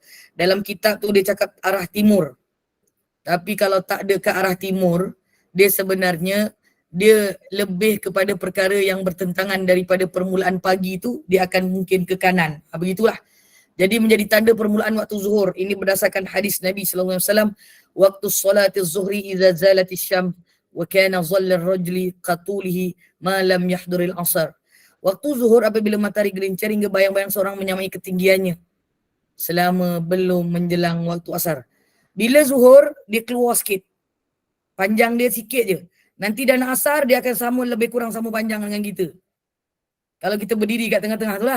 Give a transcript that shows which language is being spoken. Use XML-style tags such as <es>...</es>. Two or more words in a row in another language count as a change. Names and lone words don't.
<ms>Dalam kitab tu dia cakap arah timur. Tapi kalau tak ada ke arah timur, dia sebenarnya dia lebih kepada perkara yang bertentangan daripada permulaan pagi itu, dia akan mungkin ke kanan. Begitulah. Jadi menjadi tanda permulaan waktu zuhur. Ini berdasarkan hadis Nabi SAW.</ms> <ar>وقت صلاة الظهر إذا زالت الشمس وكان ظل الرجل كطوله ما لم يحضر العصر.</ar> <ms>Waktu zuhur apabila matahari gelincir hingga bayang-bayang seorang menyamai ketinggiannya selama belum menjelang waktu asar. Bila zuhur, dia keluar sikit. Panjang dia sikit je. Nanti dah nak asar, dia akan sama lebih kurang sama panjang dengan kita. Kalau kita berdiri kat tengah-tengah tu lah.</ms>